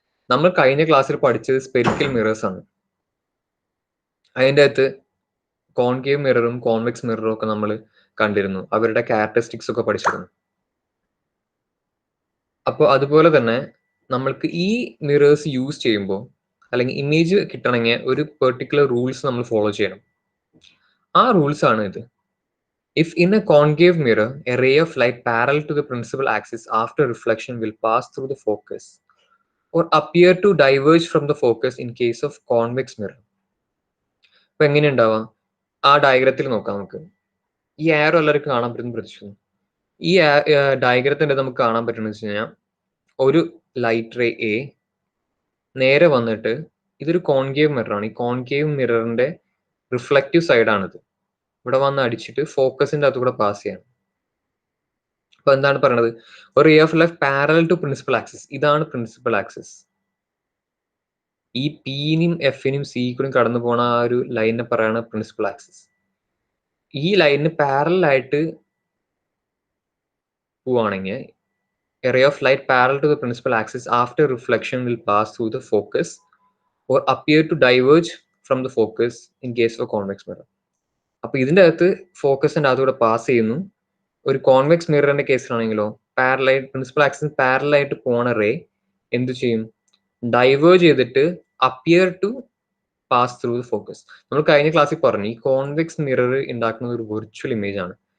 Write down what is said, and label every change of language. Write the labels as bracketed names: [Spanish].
[Malayalam] നമ്മൾ കഴിഞ്ഞ ക്ലാസ്സിൽ പഠിച്ചത് സ്പെറിക്കൽ മിറേഴ്സ് ആണ്. അതിൻ്റെ അകത്ത് കോൺകേവ് മിററും കോൺവെക്സ് മിററും ഒക്കെ നമ്മൾ കണ്ടിരുന്നു. അവരുടെ ക്യാരക്ടറിസ്റ്റിക്സ് ഒക്കെ പഠിച്ചിരുന്നു. അപ്പോൾ അതുപോലെ തന്നെ നമ്മൾക്ക് ഈ മിറേഴ്സ് യൂസ് ചെയ്യുമ്പോൾ അല്ലെങ്കിൽ ഇമേജ് കിട്ടണമെങ്കിൽ ഒരു പെർട്ടിക്കുലർ റൂൾസ് നമ്മൾ ഫോളോ ചെയ്യണം. ആ റൂൾസ് ആണ് ഇത്. [English] If in a concave mirror, a ray of light parallel to the principal axis after reflection will pass through the focus or appear to diverge from the focus in case of convex mirror. [Malayalam] അപ്പൊ എങ്ങനെ ഉണ്ടാവാം? ആ ഡയഗ്രത്തിൽ നോക്കാം നമുക്ക്. ഈ ആരോ എല്ലാവർക്കും കാണാൻ പറ്റുന്ന പ്രതീക്ഷിക്കുന്നു. ഈ ഡയഗ്രത്തിന്റെ നമുക്ക് കാണാൻ പറ്റുന്നത് വെച്ച് കഴിഞ്ഞാൽ ഒരു ലൈറ്റ് റേ എ നേരെ വന്നിട്ട് ഇതൊരു കോൺകേവ് മിററാണ്. ഈ കോൺകേവ് മിററിന്റെ റിഫ്ലക്റ്റീവ് സൈഡാണിത്. ഇവിടെ വന്ന് അടിച്ചിട്ട് ഫോക്കസിന്റെ അകത്ത് കൂടെ പാസ് ചെയ്യണം. അപ്പൊ എന്താണ് പറയണത്? [English] ഒരു ray of light parallel to principal axis. ഇതാണ് principal axis. [Malayalam] ഈ പിനും എഫിനും സിക്കും കടന്നു പോണ ആ ഒരു ലൈനിനെ പറയാണ് പ്രിൻസിപ്പൽ ആക്സിസ്. ഈ ലൈനിന് പാരലൽ ആയിട്ട് പോവാണെങ്കിൽ [English] a ray of light parallel to the principal axis after reflection will pass through the focus or appear to diverge from the focus in case of a convex mirror. [Malayalam] അപ്പൊ ഇതിന്റെ അകത്ത് ഫോക്കസിന്റെ അകത്തൂടെ pass ചെയ്യുന്നു. ഒരു convex മിററിന്റെ കേസിലാണെങ്കിലോ principal ആക്സിന് parallel ആയിട്ട് പോണ ray എന്ത് ചെയ്യും? [English] Diverge ചെയ്തിട്ട് appear to pass through the focus. [Malayalam] നമ്മൾ കഴിഞ്ഞ ക്ലാസ്സിൽ പറഞ്ഞു ഈ കോൺവെക്സ് മിറർ ഉണ്ടാക്കുന്നത് ഒരു വെർച്വൽ ഇമേജ് ആണ്.